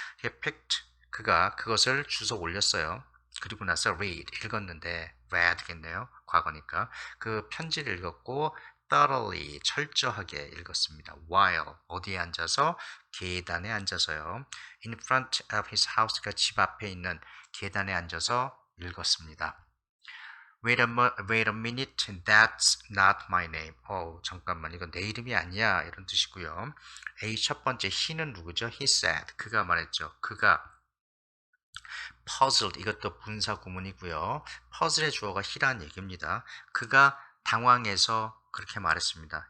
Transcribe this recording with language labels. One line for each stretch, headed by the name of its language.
English: he picked
Korean: 그가 그것을 주워 올렸어요. 그리고 나서 read 읽었는데 read겠네요. 과거니까. 그 편지를 읽었고 thoroughly 철저하게 읽었습니다. while 어디에 앉아서? 계단에 앉아서요.
English: in front of his house
Korean: 그 집 앞에 있는 계단에 앉아서 읽었습니다.
English: wait a minute, that's not my name.
Korean: 잠깐만, 이건 내 이름이 아니야. 이런 뜻이고요. A 첫 번째 he는 누구죠?
English: He said.
Korean: 그가 말했죠. 그가 puzzled, 이것도 분사 구문이고요. puzzle의 주어가 he라는 얘기입니다. 그가 당황해서 그렇게 말했습니다.